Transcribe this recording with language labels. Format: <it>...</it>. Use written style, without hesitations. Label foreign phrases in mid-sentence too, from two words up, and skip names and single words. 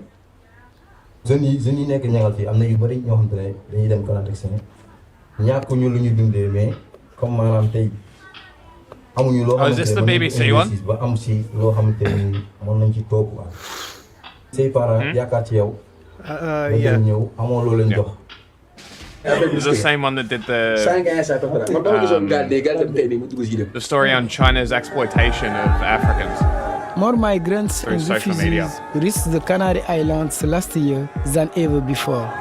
<wo>jeunes yi nekk ñangal fii am na yu bëri ñoo xam te ne dañuy dem Connection ñàkk ñu lu ñu dundee mais comme maanaam tey amuñu loo xamante ne ba am si loo xamante ne mën nañ ci toog quoi. say parents yaakaar ci yow.</wo> <en>Yeah. It's the same one that did the story on China's exploitation of Africans. More migrants and refugees reached the Canary Islands last year than ever before.</en>